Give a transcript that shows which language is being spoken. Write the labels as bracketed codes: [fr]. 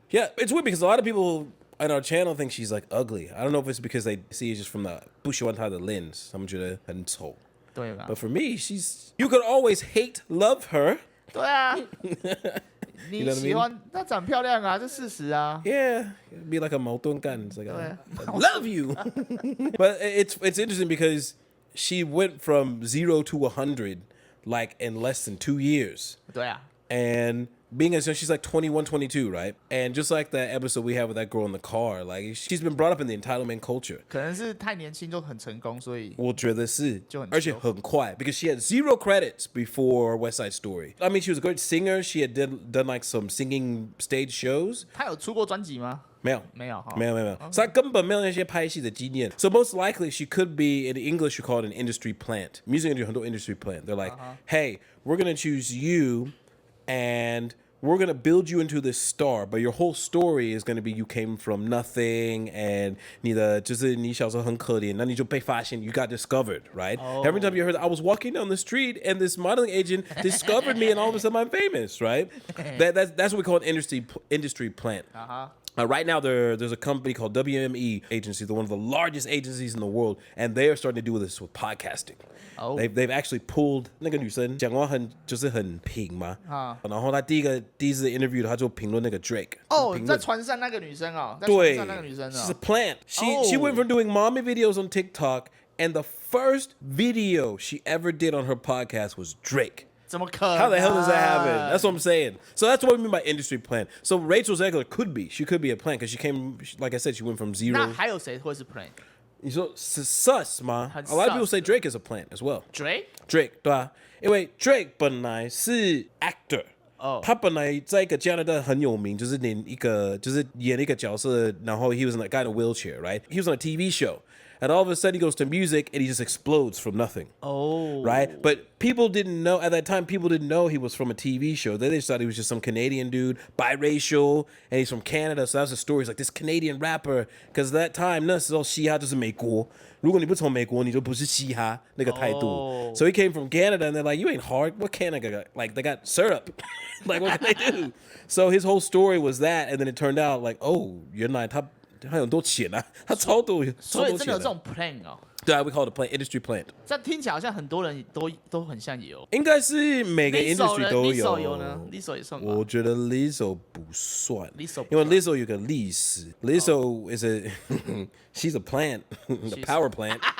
[en] Yeah, it's weird because a lot of people on our channel think she's like ugly. I don't know if it's because they see it just from the [zh] 不喜欢她的 [en] lens. [zh] 他们觉得很丑。对吧？ [en] But for me, you could always hate, love her. [zh] 对啊， [en] know what I [zh] 你喜欢她长漂亮啊，这事实啊。 [en] Yeah, it'd be like a [zh] 矛盾感. [en] It's like, Yeah. I love you. But it's interesting because she went from 0 to 100 like in less than 2 years. [zh] 对啊， [en] And being as young, she's like 21, 22, right? And just like that episode we have with that girl in the car, like she's been brought up in the entitlement culture. [zh] 可能是太年轻就很成功，所以我觉得是，就很而且很快 [en] because she had 0 credits before West Side Story. I mean, she was a great singer. She had done like some singing stage shows. [zh] 她有出过专辑吗？没有，没有哈，没有，所以她根本没有那些拍戏的经验。 [en] So most likely she could be, in English you call it an industry plant. Music industry [zh] 很多 [en] industry plant. They're like, hey, we're gonna choose you and we're going to build you into this star, but your whole story is going to be you came from nothing and [zh] 你小时候很可怜，那你就被发現 [en] you got discovered, right? Every time you heard that, I was walking down the street and this modeling agent discovered me and all of a sudden I'm famous, right? That's what we call an industry plant. Right now, there's a company called WME Agency. They're one of the largest agencies in the world, and they are starting to do this with podcasting. They've actually pulled [zh] 那个女生讲话就是很平嘛，然后她第一次 interview 她就评论那个 Drake。在船上那个女生哦，对，在船上那个女生哦 [en] she's a plant. She went from doing mommy videos on TikTok, and the first video she ever did on her podcast was Drake. [zh] 怎么可能？ [en] How the hell does that happen? That's what I'm saying. So that's what we mean by industry plant. So Rachel Zegler she could be a plant because she came, like I said, she went from 0. [zh] 那还有谁会是 plant？你说 sus 吗？ [en] A lot of people say Drake is a plant as well. Drake [zh] 对啊，因为 Drake 本来是 actor。他本来在一个加拿大很有名，就是演一个角色，然后 [en] he was in a guy in a wheelchair, right? He was on a TV show. And all of a sudden he goes to music and he just explodes from nothing. Right? But people didn't know, at that time, people didn't know he was from a TV show. They just thought he was just some Canadian dude, biracial, and he's from Canada. So that was the story. He's like this Canadian rapper. Because at that time, [zh] 那时候嘻哈就是美国。如果你不从美国，你就不是嘻哈那个态度。 [en] So he came from Canada and they're like, you ain't hard. What Canada got? Like, they got syrup. Like, what can they do? So his whole story was that. And then it turned out like, oh, [zh] 原来他很多钱啊，他超多钱。所以真的有这种 plan 哦。对啊， [en] we call it a plant, industry plant. [zh] 这样听起来好像很多人都很像有。应该是每个 industry 都有。 Lizzo 有呢 ，Lizzo 也算吧。我觉得 Lizzo 不算，Lizzo 因为 Lizzo 有个历史。 [en] Lizzo is she's a plant, a power plant.